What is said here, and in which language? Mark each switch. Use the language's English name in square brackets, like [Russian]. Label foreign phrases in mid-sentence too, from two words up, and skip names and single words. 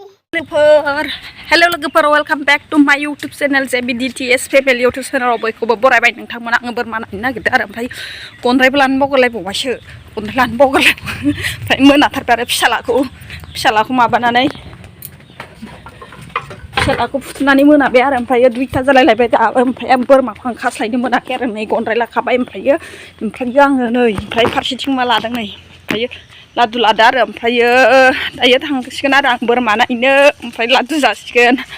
[Bodo] Hello logofer, [English] welcome back to my YouTube channel JBDTS Family YouTube channel [Bodo] बयखौबो बरायबाय नोंथांमोना आङो बोरमा नायनो नागिरदों आरो ओमफ्राय गनद्रायबो लानो बावगारलायबावबायसो गनद्राय लानो बावगारलायबाय ओमफ्राय मोनाथारबाय आरो फिसालाखौ माबानानै फिसालाखौ फुथुनानै मोनाबाय आरो ओमफ्राय 2टा जालायलायबाय दा ओमफ्राय बोरमाखौ आं खास्लायनो मोनाखै आरो नै गनद्राय लाखाबाय ओमफ्राय आङो नै ओमफ्राय फारसेथिं मा लादों नै ओमफ्राय लादु लादो आरो ओमफ्राय दायो थांसिगोन आरो आं बोरमा नायनो ओमफ्राय लादु जासिगोन